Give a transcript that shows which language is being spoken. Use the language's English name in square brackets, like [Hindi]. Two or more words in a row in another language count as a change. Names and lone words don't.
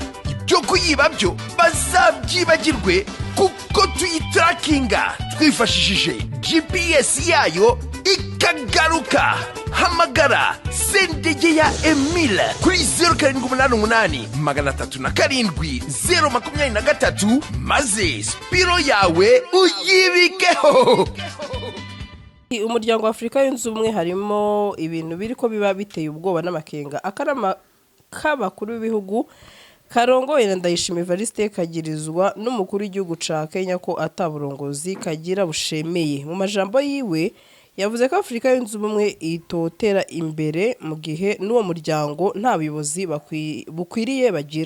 [Kinyarwanda] Ibyo kuyiba byo bazabyibagirwe kuko tuyitarakinga twifashishije GPS yayo ikagaruka. Hamagara Sendegeya Emile kuri 0788 307 maze Spiro yawe uyibikeho. [Rundi] Umuryango wa Afurika yunze ubumwe harimo ibintu biri ko biba biteye ubwoba n'amakenga. Akarama k'abakuru b'ibihugu karongoye na Ndayishimiye Evariste kagirizwa n'umukuru w'igihugu ca Kenya ko ataburongozi kagira bushemeye. Mu majambo yiwe yavuze ko Afurika yunze ubumwe itotera imbere mu gihe n'uwo muryango nta buyobozi bukwiriye bagira.